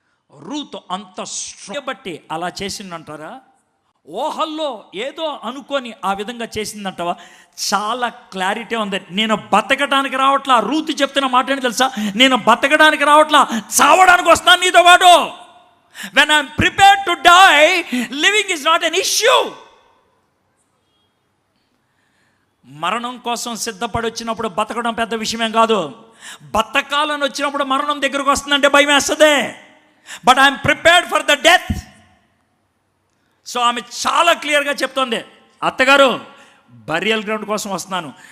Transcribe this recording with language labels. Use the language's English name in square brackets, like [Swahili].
[Telugu] Ruth అంత బట్టి అలా చేసిందంటారా? ఓహల్లో ఏదో అనుకొని ఆ విధంగా చేసిందంటావా? చాలా క్లారిటీ ఉంది. నేను బతకడానికి రావట్లా. రూతు చెప్తున్న మాట ఏంటి తెలుసా, నేను బతకడానికి రావట్లా, చావడానికి వస్తాను నీతో పాటు. [English] When I'm prepared to die, living is not an issue. [Telugu] మరణం కోసం సిద్ధపడి వచ్చినప్పుడు బతకడం పెద్ద విషయమేం కాదు. బతకాలని వచ్చినప్పుడు మరణం దగ్గరకు వస్తుందంటే భయం వేస్తుంది. [English] But I'm prepared for the death. [Telugu] So ఆమె చాలా క్లియర్గా చెప్తోంది, అత్తగారు బరియల్ గ్రౌండ్ కోసం వస్తున్నాను.